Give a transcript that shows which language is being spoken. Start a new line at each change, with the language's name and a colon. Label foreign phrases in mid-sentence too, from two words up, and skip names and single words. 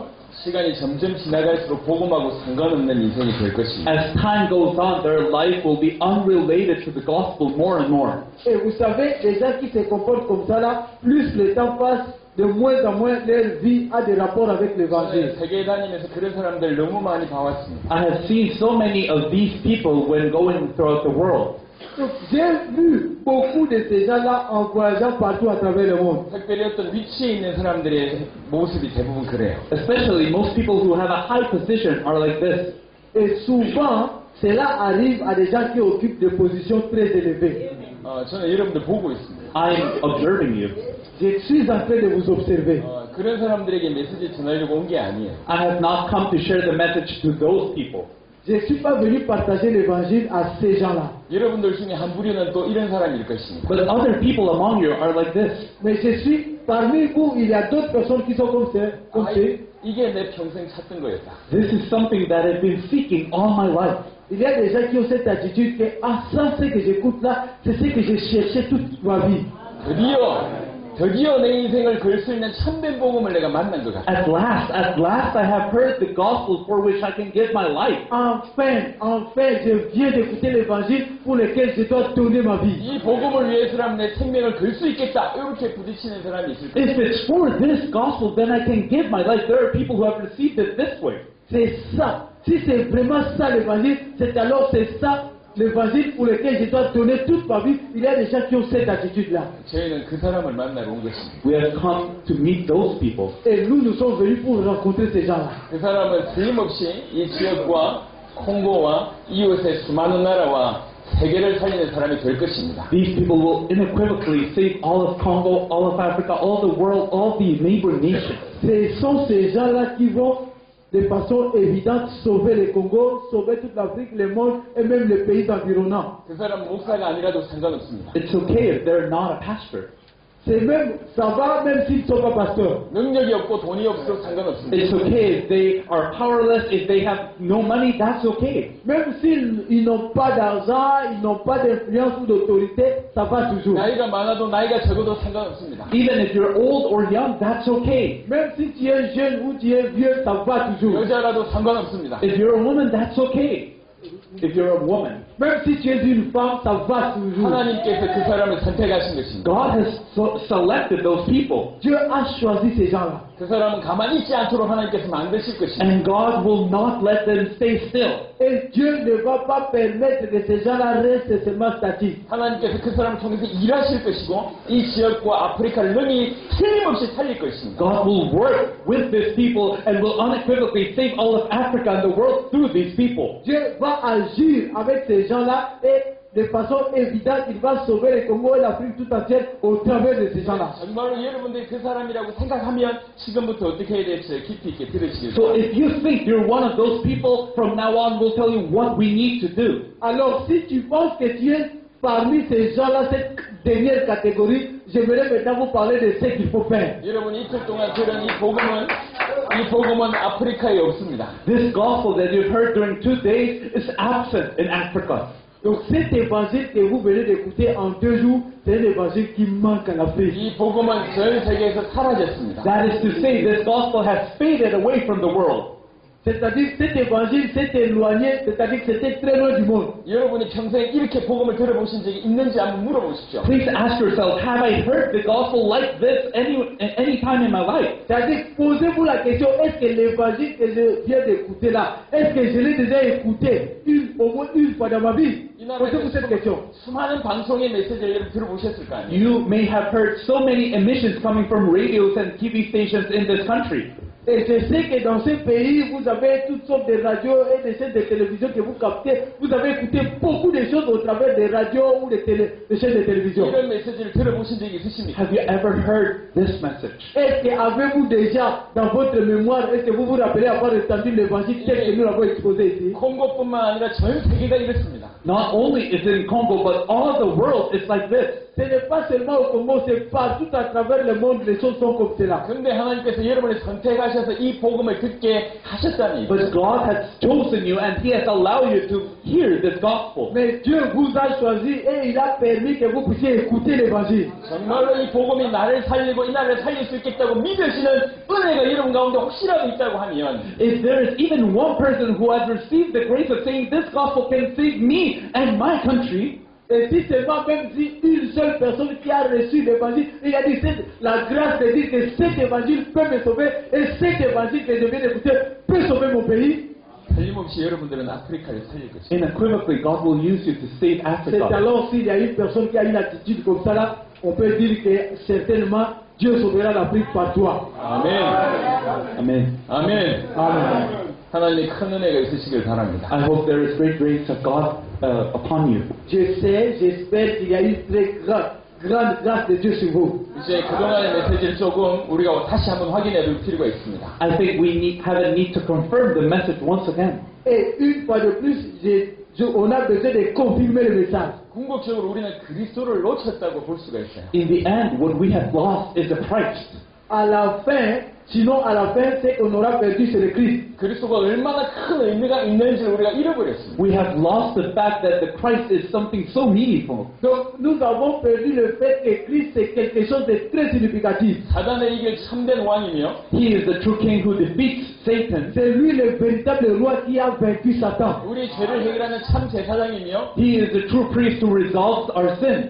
Korean: 시간이 점점 지나갈수록 복음하고 상관없는 인생이 될 것입니다.
English: as time goes on, their life will be unrelated to the gospel more and more.
French: et vous savez, les gens qui se comportent comme ça là, plus le temps passe, de moins en moins leur vie a des rapports avec l'évangile.
Korean: 세계에 다니면서 그런 사람들 너무 많이 봐왔습니다.
English: I have seen so many of these people when going throughout the world.
French: Donc j'ai vu beaucoup de ces gens-là en voyageant partout à travers le monde.
Korean: 특별히 어떤 위치에 있는 사람들의 모습이 대부분 그래요.
English: Especially most people who have a high position are like this.
French: Et souvent, cela arrive à des gens qui occupent des positions très élevées.
Korean: 저는 여러분들 보고 있습니다.
English: I'm observing you.
French: Je suis en train de vous observer.
Korean: 그런 사람들에게 메시지 전하려고 온 게 아니에요.
English: I have not come to share the message to those people.
French: Je ne suis pas venu partager l'évangile à ces gens-là.
Korean: 여러분들 중에 한 부류는 또 이런 사람일 것입니다.
English: But other people among you are like this.
French: Mais je suis parmi vous, il y a d'autres personnes qui sont comme ces.
Korean: 이게 내 평생 찾던 거였다.
English: This is something that I've been seeking all my life.
French: Il y a des gens qui ont cette attitude que, ça c'est que j'écoute là, c'est ce que j'ai cherché toute ma vie.
Korean: 드디어 내 인생을 걸 수 있는 참된 복음을 내가 만난 것 같아.
English: At last I have heard the gospel for which I can give my life.
French: Enfin, je viens d'écouter l'évangile pour lequel je dois donner ma vie.
Korean: 이 복음을 위해서라면 내 생명을 걸 수 있겠다. 이렇게 부딪히는 사람이 있을 거예요.
English: If it's for this gospel, then I can give my life. There are people who have received it this way.
French: C'est ça. Si c'est vraiment ça l'évangile, c'est ça l'évangile pour lequel je dois donner toute ma vie. Il y a des gens qui ont cette attitude-là.
Korean: 저희는 그 사람을 만나러 온 것입니다.
English: We have come to meet those people.
French: Et nous sommes venus pour rencontrer ces gens-là.
Korean: 그 사람은 틀림없이 이 지역과 콩고와 이웃의 수많은 나라와 세계를 살리는 사람이 될 것입니다.
English: These people will unequivocally save all of Congo, all of Africa, all the world, all the neighboring nations.
French: Ce sont ces gens-là qui vont de façon évidente sauver le Congo, sauver toute l'Afrique, le monde et même les pays environnants.
Korean: 그 사람 목사가 아니라도 상관없습니다.
English: It's okay if they're not a pastor.
French: Ça va même s'ils ne sont pas pasteurs.
Korean: 능력이 없고 돈이 없어도 상관없습니다.
English: It's okay if they are powerless, if they have no money, that's okay.
French: Même s'ils n'ont pas d'argent, ils n'ont pas d'influence ou d'autorité, ça va toujours.
Korean: 나이가 많아도 나이가 적어도 상관없습니다.
English: Even if you're old or young, that's okay.
French: Même si tu es jeune ou tu es vieux, ça va toujours.
Korean: 여자라도 상관없습니다.
English: If you're a woman, that's okay. If you're a woman.
French: Même si tu es une femme, ça va toujours.
Korean: 하나님께서 그 사람을 선택하신 것입니다.
English: God has selected those people.
French: Dieu a choisi ces gens-là.
Korean: 그 사람은 가만히 있지 않도록 하나님께서 만드실 것입니다.
English: And God will not let them stay still.
French: Et Dieu ne va pas permettre que ces gens-là restent seulement statiques.
Korean: 하나님께서 그 사람을 통해서 일하실 것이고 이 지역과 아프리카를 능히 틀림없이 살릴 것입니다.
English: God will work with these people and will unequivocally save all of Africa and the world through these people.
French: Dieu va agir avec ces gens-là et de façon évidente, il va sauver le Congo et l'Afrique tout entière au travers de ces gens-là.
Korean: 정말로 여러분들이 그 사람이라고 생각하면 지금부터 어떻게 해야 될지 깊이 있게 들으시길
English: So
Korean: 바랍니다.
English: if you think you're one of those people, from now on we'll tell you what we need to do.
French: Alors, si tu penses que tu es parmi ces gens-là, cette dernière catégorie, j'aimerais maintenant vous parler de ce qu'il faut faire.
Korean: 여러분이 이틀 동안 들은 이 복음은 아프리카에 없습니다.
English: This gospel that you've heard during 2 days is absent in Africa.
French: Donc, cet évangile que vous venez d'écouter en 2 jours, c'est un évangile qui manque en Afrique.
Korean: 이 복음은 전 세계에서 사라졌습니다.
English: That is to say, this gospel has faded away from the world.
French: C'est-à-dire cet évangile s'est éloigné, c'est-à-dire que c'était très loin du monde.
Korean: 여러분이 평소에 이렇게 복음을 들어보신 적이 있는지 한번 물어보십시오.
English: Please ask yourself, have I heard the gospel like this any time in my life?
French: C'est-à-dire, posez-vous la question, est-ce que l'évangile que je viens d'écouter là, est-ce que je l'ai déjà écouté au moins une fois dans ma vie? Posez-vous cette question.
Korean: 수많은 방송의 메시지를 여러분 들어보셨을 거 아니에요.
English: You may have heard so many emissions coming from radios and TV stations in this country.
French: Et je sais que dans ce pays, vous avez toutes sortes de radios et de chaînes de télévision que vous captez. Vous avez écouté beaucoup de choses au travers des radios ou des chaînes de télévision.
Korean: 이런 메시지를 들어보신 적이 있으십니까?
English: Have you ever heard this message?
French: Est-ce que avez-vous déjà dans votre mémoire, est-ce que vous vous rappelez avoir entendu l'évangile tel que nous l'avons exposé ici?
Korean: 콩고뿐만 아니라 전 세계가 이렇습니다.
English: Not only is it in Congo, but all the world is like this.
French: Ce n'est pas seulement au Congo, c'est partout à travers le monde, les choses sont comme cela.
Korean: 근데 하나님께서 여러분을 선택하셔서 이 복음을 듣게 하셨다니.
English: But God has chosen you and He has allowed you to hear this gospel.
French: Mais Dieu vous a choisi et il a permis que vous puissiez écouter l'évangile.
Korean: 정말로 이 복음이 나를 살리고 이 나라를 살릴 수 있겠다고 믿으시는 은혜가 여러분 가운데 혹시라도 있다고 하면
English: If there is even one person who has received the grace of saying this gospel can save me and my country,
French: Et si seulement même si une seule personne qui a reçu l'évangile, il a dit la grâce de dire que cet évangile peut me sauver et cet évangile que je viens d'écouter peut sauver mon pays.
Korean: 틀림없이 여러분들은 아프리카를 살릴 것입니다.
English: unequivocally God will use you to save
French: C'est
English: Africa.
French: alors s'il y a une personne qui a une attitude comme ça là, on peut dire que certainement Dieu sauvera l'Afrique par toi.
Korean: 아멘.
English: Amen.
Korean: 아멘.
French: Amen.
Korean: 하나님의 큰 은혜가 있으시길 바랍니다.
English: I hope there is great grace of God upon you.
French: J'espère qu'il y a une très grande grâce de Dieu sur vous.
Korean: 이제 그동안의 메시지를 조금 우리가 다시 한번 확인해 볼 필요가 있습니다.
English: I think we have a need to confirm the message once again.
French: Et une fois de plus, on a besoin de confirmer le message.
Korean: 궁극적으로 우리는 그리스도를 놓쳤다고 볼 수가 있어요.
English: In the end, what we have lost is the Christ.
French: À la fin, sinon à la fin, c'est qu'on aura perdu c'est le Christ.
Korean: 그리스도가 얼마나 큰 의미가 있는지를 우리가 잃어버렸습니다.
English: We have lost the fact that the Christ is something so meaningful.
French: Donc nous avons perdu le fait que Christ c'est quelque chose de très significatif.
Korean: 사단의 이길 참된 왕이며
English: He is the true king who defeats Satan.
French: C'est lui le véritable roi qui a vaincu Satan.
Korean: 우리 죄를 해결하는 참 제사장이며
English: He is the true priest who resolves our sins.